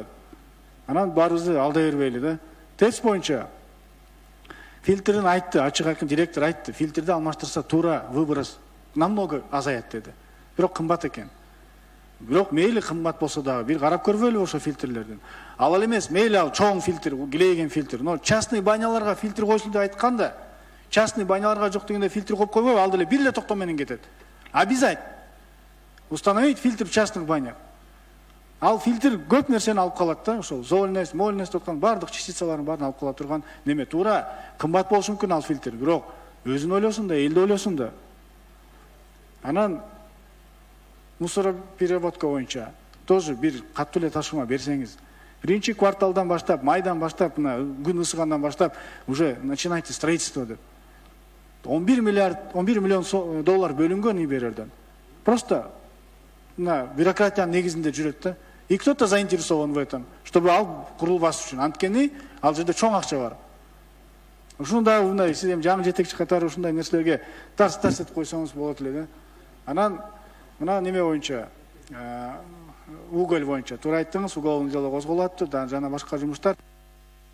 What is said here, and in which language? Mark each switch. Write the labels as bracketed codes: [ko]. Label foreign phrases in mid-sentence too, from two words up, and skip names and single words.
[ky] Анан баарыбызды алдай бербейли да. Тест боюнча фильтрин айтты, ачык айкын директор айтты, фильтрди алмаштырса туура выброс намного азаят деди. Бирок кымбат экен. Бирок мейли кымбат болсо дагы бир карап көрбөйлү ошо фильтрлерден. Ал эмес, мейли ал чоң фильтр, килейген фильтр. [ru] Но частный [ky] баняларга фильтр койсун деп айтканда, частный баняларга жок дегенде фильтр коюп койбойбу, ал деле бир эле токтом менен кетет. [ru] Обязательно установить фильтр в частных банях. [ky] Ал фильтр көп нерсени алып калат да, ошол зольность, мольность аткан бардык частицаларын баарын алып кала турган неме. Туура кымбат болушу мүмкүн ал фильтр, бирок өзүн ойлосун да, элди ойлосун да. Анан мусоропереработка боюнча тоже бир каттуу эле тапшырма берсеңиз. Биринчи кварталдан баштап, майдан баштап, мына күн ысыгандан баштап [ru] уже начинайте строительство [ky] деп. 11 миллион доллар бөлүнгөн ИБРден. [ru] Просто на [ky] бюрократиянын негизинде жүрөт да. [ru] И кто-то заинтересован в этом, чтобы [ky] ал курулбас үчүн. Анткени ал жерде чоң акча бар. Ушундай мындай сиз эми жаңы жетекчи катары ушундай нерселерге тарс этип койсоңуз болот эле да. Анан мына неме боюнча, уголь боюнча туура айттыңыз, уголовный дело козголуптур, жана башка жумуштар.